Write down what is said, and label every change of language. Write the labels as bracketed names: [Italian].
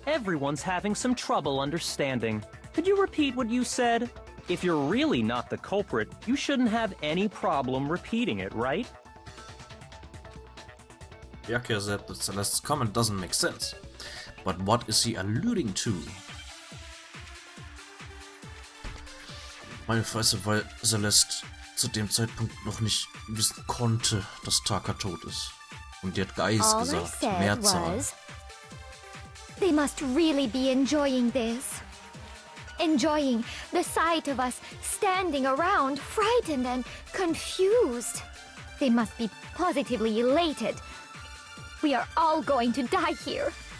[English] Everyone's having some trouble understanding. Could you repeat what you said? If you're really not the culprit, you shouldn't have any problem repeating it, right? Byakuya said that Celeste's comment doesn't make sense. But what is he alluding to? [German] Meine Fresse, weil Celeste zu dem Zeitpunkt noch nicht wissen konnte, dass Taka tot ist. Und die hat Geist gesagt, Mehrzahl. [English] They must really be enjoying this. Enjoying the sight of us standing around, frightened and confused. They must be positively elated. We are all going to die here.